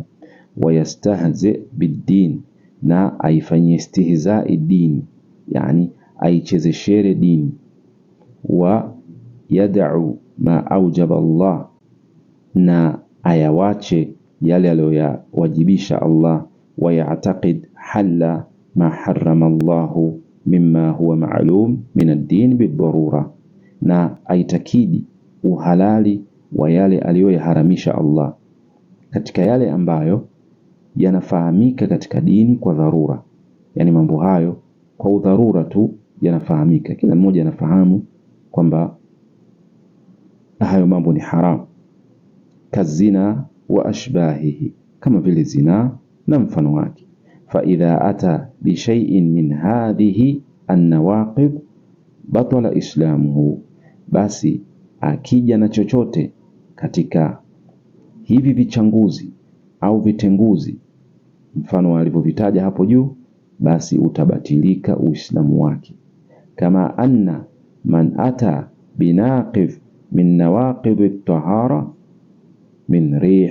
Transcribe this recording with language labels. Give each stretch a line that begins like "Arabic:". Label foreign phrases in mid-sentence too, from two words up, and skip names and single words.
Arabic: ويستهزئ بالدين,
Swahili: na aifanyie istihzai dini, yani aichezeshere dini.
Arabic: ويدع ما أوجب الله,
Swahili: na ayawache yale aliyowajibisha Allah.
Arabic: ويعتقد حل ما حرم الله مما هو معلوم من الدين بالضرورة,
Swahili: na aitakidi uhalali wa yale aliyoyaharamisha Allah katika yale ambayo yanafahamika katika dini kwa dharura. Yani mambo hayo kwa udharura tu yanafahamika, kila mmoja anafahamu kwamba hayo mambo ni haram.
Arabic: كالزنا وأشباهه,
Swahili: kama vile zina na mfano wake.
Arabic: فإذا أتى بشيء من هذه النواقض بطل إسلامه,
Swahili: basi akija na chochote katika hivi vichanguzi au vitenguzi mfano alivyovitaja hapo juu, basi utabatilika uislamu wake.
Arabic: كما أن من أتى بناقض من نواقض الطهارة من ريح